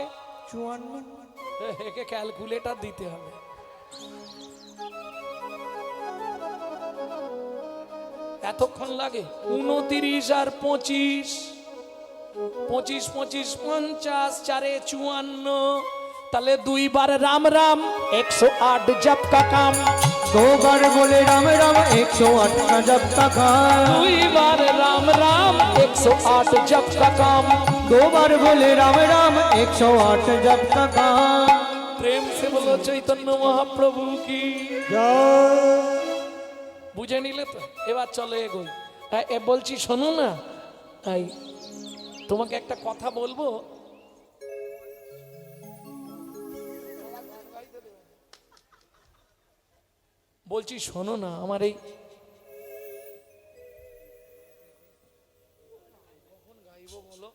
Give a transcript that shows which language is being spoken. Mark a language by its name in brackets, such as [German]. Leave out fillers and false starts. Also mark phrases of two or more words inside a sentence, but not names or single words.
[Bangla] 54। একে ক্যালকুলেটর দিতে হবে। এতক্ষণ লাগে? 29 আর 25, 25 25 50, 4 54। [Hindi] তাহলে 2 बार राम राम 108 जप का काम। 2 बार बोले राम राम 108 का जप का काम। 2 बार राम राम 108 जप का काम। 2 बार बोले राम राम 108 जप का काम। प्रेम से बोलो चैतन्य महाप्रभु की जय। [Bangla] বুঝে নিলে তো? এবার চলো এগোই। বলছি শোনো না, তোমাকে একটা কথা বলবো। বলছি শোনো না, আমার এই কখন গাইবো বলো?